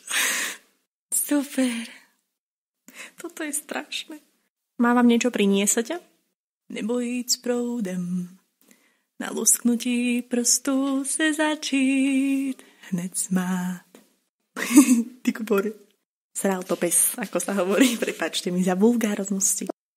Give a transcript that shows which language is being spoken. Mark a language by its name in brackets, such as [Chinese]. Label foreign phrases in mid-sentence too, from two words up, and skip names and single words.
[Slovak] Super. Toto je strašné. Mám vám niečo priniesť ťa? [Czech] Nebo jít s proudem. Na lusknutí prstů se začít hned smát. [Slovak] Ty kupore. Sral to pes, ako sa hovorí. Prepáčte mi za vulgárnosti.